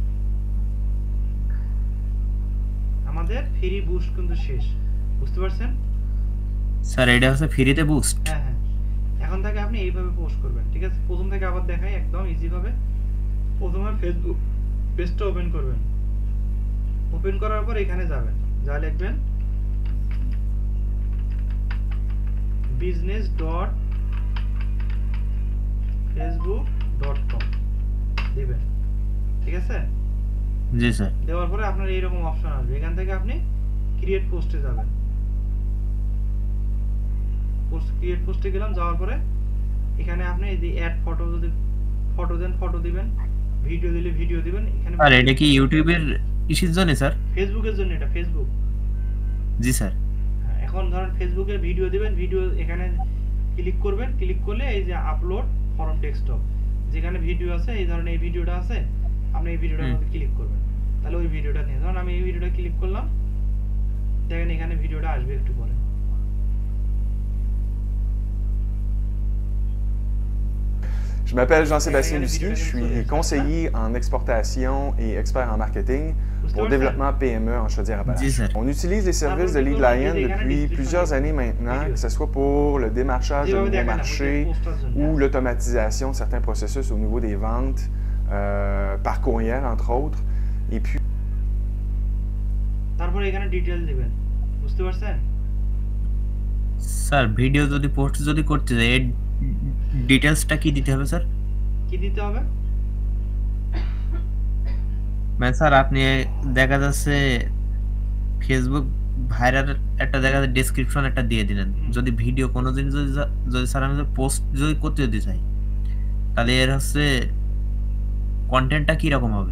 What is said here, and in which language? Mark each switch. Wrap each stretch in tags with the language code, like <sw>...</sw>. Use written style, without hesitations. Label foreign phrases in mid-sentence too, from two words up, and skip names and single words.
<bn>আমাদের ফ্রি বুস্ট কিন্তু শেষ। বুঝতে পারছেন? স্যার, এটা হচ্ছে ফ্রিতে বুস্ট। হ্যাঁ হ্যাঁ, এখন থেকে আপনি এইভাবে পোস্ট করবেন, ঠিক আছে? প্রথম থেকে আবার দেখাই একদম ইজি ভাবে। প্রথমে ফেসবুক পেজটা ওপেন করবেন। ওপেন করার পর এখানে যাবেন, যা লিখবেন business.facebook.com দিবেন, ঠিক আছে? জি স্যার। দেওয়ার পরে আপনার এইরকম অপশন আসবে, এখান থেকে আপনি</bn> <en>create post</en> <bn>যাবেন।</bn> <en>create post</en> <bn>গেলাম, যাওয়ার পরে এখানে আপনি এই যে</bn> <en>add photo,</en> <bn>যদি ফটো দেন ফটো দিবেন, ভিডিও দিলে ভিডিও দিবেন। এখানে আর এটা কি ইউটিউবের ইসের জন্য স্যার? ফেসবুকের জন্য, এটা ফেসবুক। জি স্যার। এখন ধরেন ফেসবুকে ভিডিও দিবেন, ভিডিও এখানে ক্লিক করবেন, ক্লিক করলে এই যে</bn> <en>upload from desktop,</en> <bn>যেখানে ভিডিও আছে, এই ধরনের এই ভিডিওটা আছে, আপনি এই ভিডিওটার মধ্যে ক্লিক করবেন, তাহলে ওই ভিডিওটা নিয়ে, ধরুন আমি এই ভিডিওটা ক্লিক করলাম, দেখেন এখানে ভিডিওটা আসবে একটু পরে।</bn> <fr>Je m'appelle Jean-Sébastien Lucier, je suis conseiller en exportation et expert en marketing pour développement PME en Chaudière-Appalaches. On utilise les services de Lead Lion depuis plusieurs années maintenant, que ce soit pour le démarchage de nouveaux marchés ou l'automatisation de certains processus au niveau des ventes par courriel, entre autres. Et puis...</fr> <bn>তারপরে এখানে ডিটেইল দিবেন, বুঝতে পারছেন? স্যার ভিডিও যদি পোস্ট যদি করতে যাই, ডিটেইলসটা কি দিতে হবে স্যার? কি দিতে হবে? মানে স্যার আপনি দেখা যাচ্ছে ফেসবুক ভাইরাল একটা দেখা যাচ্ছে ডেসক্রিপশন একটা দিয়ে দিলেন, যদি ভিডিও কোনো দিন যদি স্যার আমি পোস্ট যদি করতে যদি চাই, তাহলে এর হচ্ছে কন্টেন্টটা কি রকম হবে?</bn>